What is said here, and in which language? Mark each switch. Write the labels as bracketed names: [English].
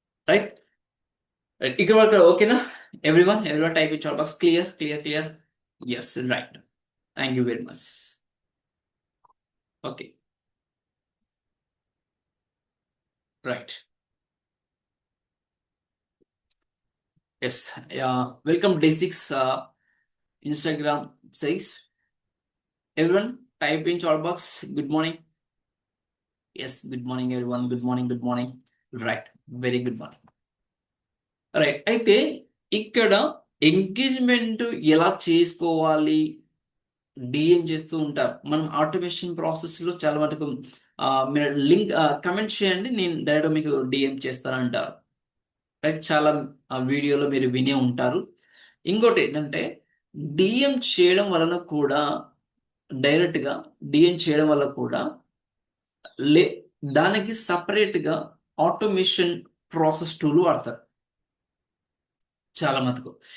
[English] Right? [Telugu] ఇక్కడ వరకు ఓకేనా? [English] Everyone type in chat box clear. Yes, right. Thank you very much. Okay, right. Yes, welcome day 6 Instagram says. Everyone type in chat box good morning. Yes, good morning everyone. Good morning. Right, very good morning. Right. [Telugu] అయితే ఇక్కడ engagement ఎలా చేసుకోవాలి, DM చేస్తూ ఉంటారు. మనం automation ప్రాసెస్లో చాలా మటుకు మీరు లింక్ కమెంట్ చేయండి, నేను డైరెక్ట్గా మీకు డిఎం చేస్తానంటారు. రైట్, చాలా వీడియోలో మీరు వినే ఉంటారు. ఇంకోటి ఏంటంటే, డిఎం చేయడం వలన కూడా డైరెక్ట్గా డిఎం చేయడం వల్ల కూడా లే దానికి సపరేట్గా ఆటోమేషన్ ప్రాసెస్ టూల్ వాడతారు చాలా మటుకు.